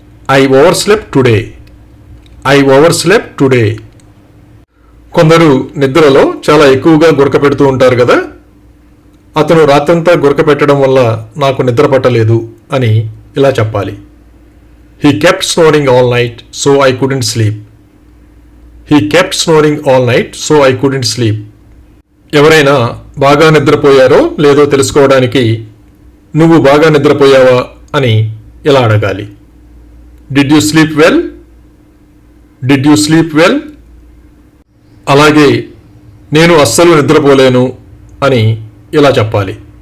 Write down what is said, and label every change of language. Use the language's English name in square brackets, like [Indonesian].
[English] I overslept today. I overslept today. [Telugu] కొందరు నిద్రలో చాలా ఎక్కువగా గురక పెడుతూ ఉంటారు కదా. అతను రాత్రంతా గురక పెట్టడం వల్ల నాకు నిద్ర పట్టలేదు అని ఇలా చెప్పాలి. [English] He kept snoring all night so I couldn't sleep. He kept snoring all night so I couldn't sleep. [Telugu] ఎవరైనా బాగా నిద్రపోయారో లేదో తెలుసుకోవడానికి నువ్వు బాగా నిద్రపోయావా అని ఇలా అడగాలి. [English] Did you sleep well? Did you sleep well? [Telugu] అలాగే నేను అస్సలు నిద్రపోలేను అని ఇలా చెప్పాలి.